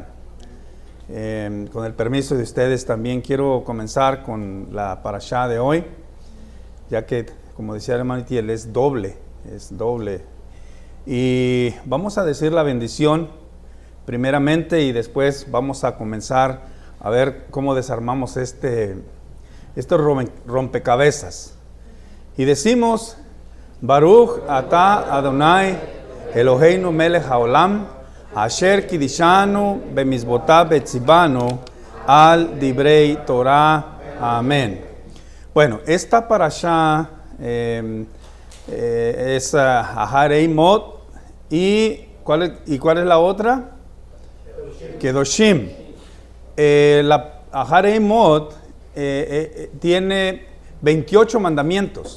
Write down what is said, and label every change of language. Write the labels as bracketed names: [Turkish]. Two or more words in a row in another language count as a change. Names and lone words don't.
[Spanish] Con el permiso de ustedes también quiero comenzar con la parashá de hoy, ya que, como decía el hermano Itiel, es doble. Y vamos a decir la bendición primeramente y después vamos a comenzar a ver cómo desarmamos este rompecabezas. Y decimos, [Hebrew] ברוך אתה אדוני אלוהינו מלך העולם אשר קדשנו במצוותיו וצונו על דברי תורה. [Spanish] Amén. Bueno, esta parashá es Aharei Mot. ¿Y cuál es la otra? Kedoshim. La Aharei Mot tiene 28 mandamientos.